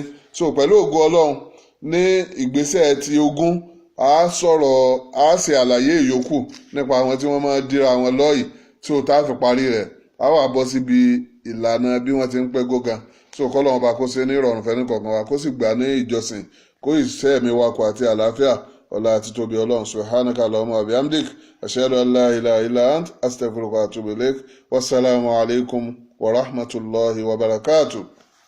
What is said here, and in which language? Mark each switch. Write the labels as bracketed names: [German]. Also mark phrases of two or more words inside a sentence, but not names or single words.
[Yoruba] So pẹ̀lú ògo Ọlọ́run ní ìgbésẹ̀ ti ogún, a ṣe àlàyé ìyókù nípa àwọn tí wọ́n máa dira wọn lọ́yìí tí ó tá a fi parí rẹ̀, a wà bọ́ síbi ìlànà bí wọ́n ti ń pẹ́ góga. so kọ́lọ́run ọba kó ṣe ní ìrọ̀rùn fẹ́ni kọ̀ọ̀kan wa kó sì gbà ní ìjọsìn kó ìṣẹ́ ẹ̀mí wa kù àti àlàáfíà ọlá àti tóbi ọlọ́run [Arabic] سبحانك اللهم وبحمدك أشهد أن لا إله إلا أنت أستغفرك وأتوب إليك والسلام عليكم ورحمة الله وبركاته.